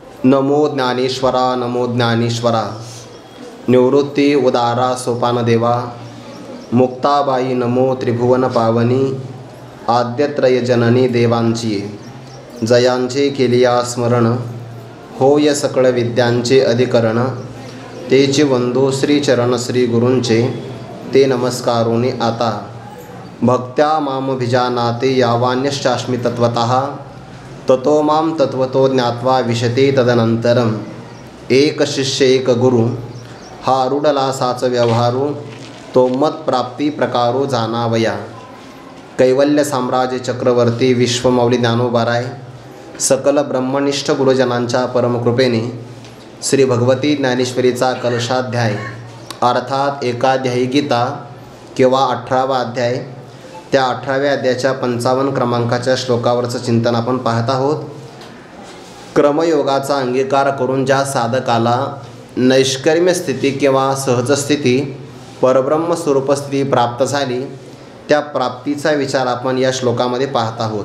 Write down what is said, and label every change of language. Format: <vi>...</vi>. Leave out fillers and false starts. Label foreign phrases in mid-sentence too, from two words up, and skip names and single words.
<mr>नमो ज्ञानेश्वरा नमो ज्ञानेश्वरा। निवृत्ती उदारा सोपानदेवा। मुक्ताबाई नमो त्रिभुवन पावनी। आद्यत्रय जननी देवांची जयांचे केलिया स्मरण। होय सकळ विद्यांचे अधिकरण। तेचे वंदो श्रीचरण श्री गुरूंचे ते नमस्कारोनी आता।</mr> <sa>भक्त्या माम भिजानाते यावान्यश्चास्मि तत्वतः। ततो माम तत्वतो ज्ञात्वा विशते तदनंतरम।</sa> <mr>एक शिष्य एक गुरु हा रूढला साच व्यवहारू। तो मत प्राप्ती प्रकारो जाणावया। कैवल्य साम्राज्य चक्रवर्ती विश्वमौली ज्ञानोबाराय सकल ब्रह्मनिष्ठ गुरुजनांच्या परमकृपेने श्री भगवती ज्ञानेश्वरीचा कलशाध्याय अर्थात एकाध्यायी गीता किंवा 18वा अध्याय, त्या 18व्या अध्यायाच्या 55 क्रमांकाच्या श्लोकावरचं चिंतन आपण पाहत आहोत। क्रमयोगाचा अंगीकार करून ज्या साधकाला नैष्कर्म्य स्थिती किंवा सहज स्थिती परब्रह्म स्वरूप स्थिती प्राप्त झाली, त्या प्राप्तीचा विचार आपण या श्लोकामध्ये पाहत आहोत।</mr>